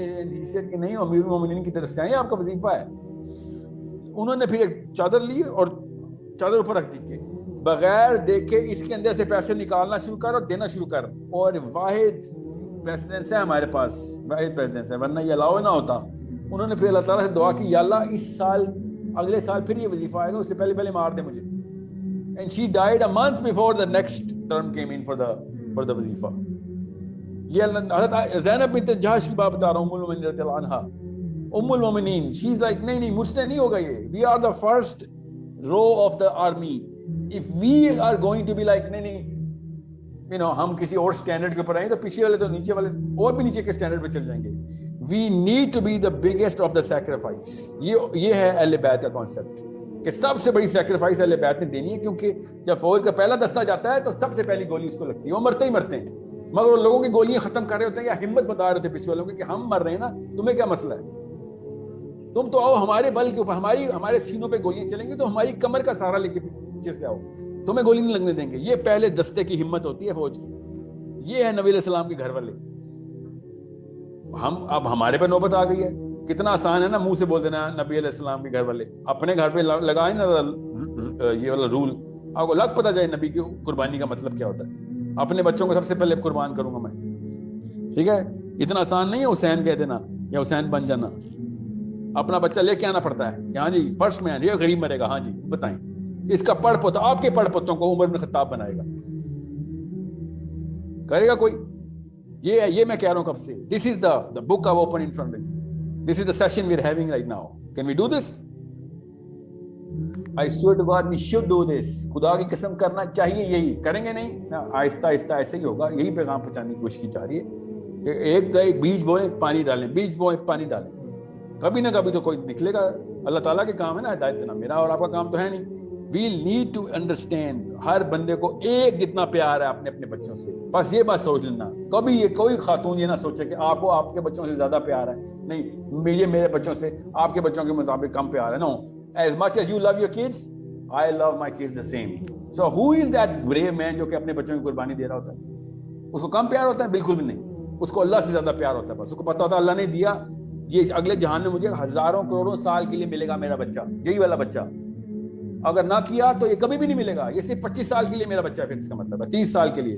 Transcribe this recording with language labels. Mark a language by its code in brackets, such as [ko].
[en] he said [ur] کہ نہیں، امیر المومنین کی طرف سے آئے، آپ کا وظیفہ ہے. انہوں نے پھر ایک چادر لی اور چادر اوپر رکھ دی کہ بغیر دیکھے اس کے اندر سے پیسے نکالنا شروع کر اور دینا شروع کر. اور واحد پریسیڈنس ہے ہمارے پاس، واحد پریسیڈنس ہے، ورنہ یہ الاؤ نہ ہوتا. انہوں نے پھر اللہ تعالیٰ سے دعا کی، یا اللہ اس سال اگلے سال پھر یہ وظیفہ آئے گا، اس سے پہلے مار دے مجھے. [en] And she died a month before the next term came in for the وظیفہ. [ur] یہ حضرت زینب بنت جہش کی بات بتا رہا ہوں، ام المومنین رضی اللہ عنہا، ام المومنین. [en] she is like [ur] نہیں مجھ سے نہیں ہوگا یہ. [en] We are the first row of the army. If we are going to be like [ur] نہیں ہم کسی اور اسٹینڈرڈ کے اوپر آئیں تو پیچھے والے تو نیچے والے اور بھی نیچے کے اسٹینڈرڈ پہ چل جائیں گے. [en] We need to be the biggest of the sacrifice. [ur] یہ ہے اہل بیت کا کانسیپٹ کہ سب سے بڑی سیکریفائس اہل بیت نے دینی ہے، کیونکہ جب فوج کا پہلا دستہ جاتا ہے تو سب سے پہلی گولی اس کو لگتی ہے. وہ مرتے ہی مرتے ہیں، مگر وہ لوگوں کی گولیاں ختم کر رہے ہوتے ہیں یا ہمت بتا رہے ہوتے ہیں پیچھے والوں کی کہ ہم مر رہے ہیں نا، تمہیں کیا مسئلہ ہے، تم تو آؤ ہمارے بل کے اوپر، ہمارے سینوں پہ گولیاں چلیں گی تو ہماری کمر کا سہارا لے کے پیچھے سے آؤ، تمہیں گولی نہیں لگنے دیں گے. یہ پہلے دستے کی ہمت ہوتی ہے فوج کی. یہ ہے نبی علیہ السلام کے گھر والے. اب ہمارے پہ نوبت آ گئی ہے. کتنا آسان ہے نا منہ سے بول دینا نبی علیہ السلام کے گھر والے. اپنے گھر پہ لگائیں نا یہ والا رول، آپ کو لگ پتہ جائے نبی کی قربانی کا مطلب کیا ہوتا ہے. اپنے بچوں کو سب سے پہلے قربان کروں گا میں، ٹھیک ہے. اتنا آسان نہیں ہے حسین کہہ دینا یا حسین بن جانا. اپنا بچہ لے کے آنا پڑتا ہے کہ ہاں جی فرسٹ میں یہ غریب مرے گا، ہاں جی بتائیں اس کا پڑ پوتا، آپ کے پڑ پوتوں کو عمر بن خطاب بنائے گا، کرے گا کوئی؟ یہ میں کہہ رہا ہوں کب سے. [en] This is the book of open in front me. This is the session we are having right now. Can we do this? I swear to God we should do this. [ur] خدا کی قسم کرنا چاہیے. یہی کریں گے نہیں، آہستہ آہستہ ایسے ہی ہوگا. یہی پیغام پہنچانے کی کوشش کی جا رہی ہے کہ ایک بیج بوئیں پانی ڈالیں، بیج بوئیں پانی ڈالیں، کبھی نہ کبھی تو کوئی نکلے گا. اللہ تعالیٰ کے کام ہے نا ہدایت دینا، میرا اور آپ کا کام تو ہے نہیں. [en] We need to understand [ur] ہر بندے کو ایک جتنا پیار ہے اپنے بچوں سے. بس یہ بات سوچ لینا. کبھی یہ کوئی خاتون یہ نہ سوچے کہ آپ کو آپ کے بچوں سے زیادہ پیار ہے. نہیں، مجھے میرے بچوں سے آپ کے بچوں کے مطابق کم پیار ہے. [en] No, as much as you love your kids, I love my kids the same. So who is that brave man [ur] جو کہ اپنے بچوں کی قربانی دے رہا ہوتا ہے؟ اس کو کم پیار ہوتا ہے؟ بالکل بھی نہیں. اس کو اللہ سے زیادہ پیار ہوتا ہے. بس اس کو پتا ہوتا ہے اللہ نے دیا یہ اگلے جہان میں مجھے ہزاروں کروڑوں سال کے لیے ملے گا میرا بچہ، یہی والا بچہ. اگر نہ کیا تو یہ کبھی بھی نہیں ملے گا. یہ صرف 25 سال کے لیے میرا بچہ ہے، پھر اس کا مطلب ہے 30 سال کے لیے.